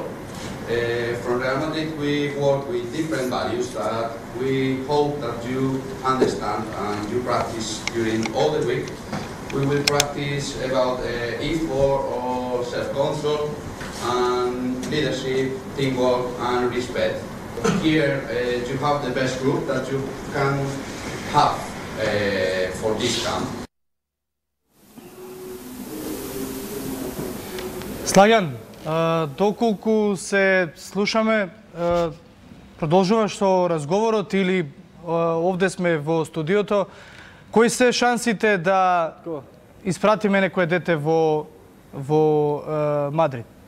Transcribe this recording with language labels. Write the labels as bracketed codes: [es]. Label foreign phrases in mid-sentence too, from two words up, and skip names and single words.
[en] From Real Madrid we work with different values that we hope that you understand and you practice during all the week. We will practice about effort or self-control and leadership, teamwork and respect. Here you have the best group that you can have for this camp. [mk] Слагјан, доколку се слушаме, продолжуваш со разговорот или овде сме во студиото, кои се шансите да испратиме некое дете во Мадрид?